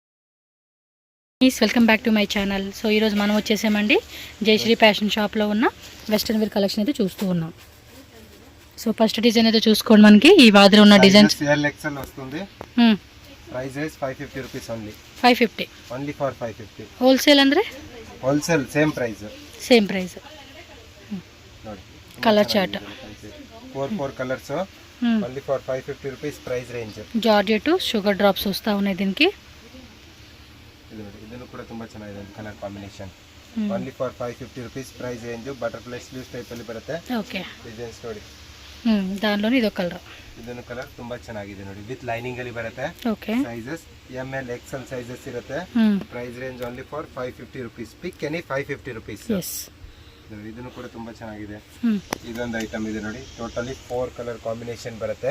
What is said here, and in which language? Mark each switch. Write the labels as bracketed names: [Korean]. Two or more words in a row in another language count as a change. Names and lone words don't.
[English] please welcome back to my channel. [Telugu] సో ఈరోజు మనం వచ్చేసామండి జయశ్రీ ఫ్యాషన్ షాప్లో ఉన్న [English] western wear collection [Telugu] అయితే చూస్తూ ఉన్నాం. సో [English] first design [Telugu] అయితే చూసుకోండి. మనకి ఈ వాదిలో ఉన్న డిజైన్స్ వస్తుంది. ప్రైస్ [English] 550 rupees only. [Telugu] 550 [English] only for 550. [Kannada] ಹೋಲ್ಸೇಲ್ ಅಂದ್ರೆ ಹೋಲ್ಸೇಲ್ [English] same price [Kannada] ನೋಡಿ. [English] colour chart 4 colours only for 550 rupees price range. georgette sugar drops [Telugu] వస్తా ఉన్నాయి దీనికి. [Kannada] ಇದು ನೋಡಿ, ಇದನ್ನು ಕೂಡ ತುಂಬಾ ಚೆನ್ನಾಗಿದೆ [English] colour combination. only for 550 rupees price range. butterfly sleeves type [Kannada] ಅಲ್ಲಿ ಬರುತ್ತೆ. ಓಕೆ, ಡಿಸೈನ್ಸ್ ನೋಡಿ. [Telugu] దానిలోనే ఇదో కలర్. [Kannada] ಇದನ್ನು ಕಲರ್ ತುಂಬಾ ಚೆನ್ನಾಗಿದೆ ನೋಡಿ, [English] with lining [Kannada] ಅಲ್ಲಿ ಬರುತ್ತೆ. ಓಕೆ, [English] sizes ML XL sizes ಇರುತ್ತೆ. price range only for 550 rupees. pick any 550 rupees. ಎಸ್, [Kannada] ಇದನ್ನು ಕೂಡ ತುಂಬಾ ಚೆನ್ನಾಗಿದೆ. ಇದೊಂದು ಐಟಮ್ ಇದೆ ನೋಡಿ, [English] totally 4 colour combination [Kannada] ಬರುತ್ತೆ.